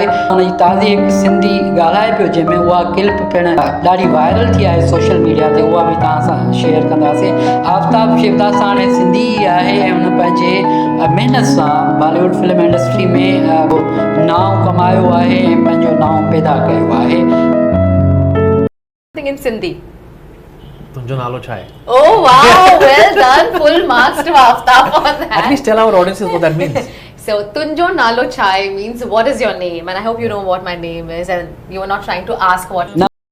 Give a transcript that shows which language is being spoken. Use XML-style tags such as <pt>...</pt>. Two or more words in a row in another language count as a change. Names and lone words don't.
<sd>हुनजी ताज़ी हिकु सिंधी ॻाल्हाए पियो, जंहिंमें उहा क्लिप पिणु ॾाढी वायरल थी आहे</sd> <en>social media</en> <sd>ते, उहा बि तव्हां सां शेयर कंदासीं। आफ़ताब शिवदासाणी सिंधी आहे ऐं हुन पंहिंजे महिनत सां</sd> <en>Bollywood film industry</en> <sd>में नाव कमायो आहे ऐं पंहिंजो नाव पैदा कयो आहे।</sd> <en>in Sindhi.</en> <sd>तुंहिंजो नालो छा आहे?</sd> <en>Oh wow, well done. Full marks to Aftab on that. At least tell our audiences what that means. So,</en> <sd>तुंहिंजो नालो छा</sd> <en>means what is your name? And I hope you know what my name is and you are not trying to ask what.</en>